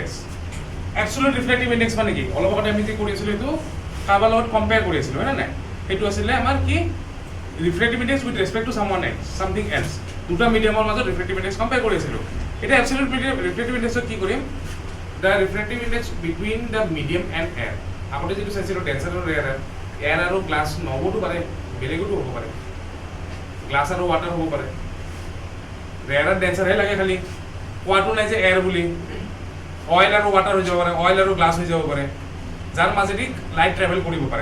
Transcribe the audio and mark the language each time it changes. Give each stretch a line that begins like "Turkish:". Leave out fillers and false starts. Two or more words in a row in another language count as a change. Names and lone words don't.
English: Absolute reflective index
Assamese: মানে কি? অলপ আগতে আমি যে কৰিছিলো এটো কাবাৰ লগত কম্পেয়াৰ কৰিছিলো হয় না নাই? এটো আছিল আমাৰ কি
English: reflective index with respect to someone else, something else.
Assamese: দুটা মিডিয়ামৰ মাজত
English: reflective index
Assamese: কম্পেয়াৰ কৰিছিলো। এটা
English: absolute reflective index
Assamese: কি কৰিম?
English: The reflective index between the medium and air.
Assamese: আগতে যেটো চাইছিলো ডেন্সাৰ আৰু
English: rarer air
Assamese: আৰু গ্লাছ নহবতো পাৰে বেলেগতো হ'ব পাৰে গ্লাছ আৰু ৱাটাৰ হ'ব পাৰে
English: rarer denser
Assamese: হে লাগে খালি কোৱাটো নাই যে এয়াৰ বুলি অয়েল আৰু ৱাটাৰ হৈ যাব পাৰে অয়েল আৰু গ্লাছ হৈ যাব পাৰে যাৰ মাজেদি
English: light travel
Assamese: কৰিব পাৰে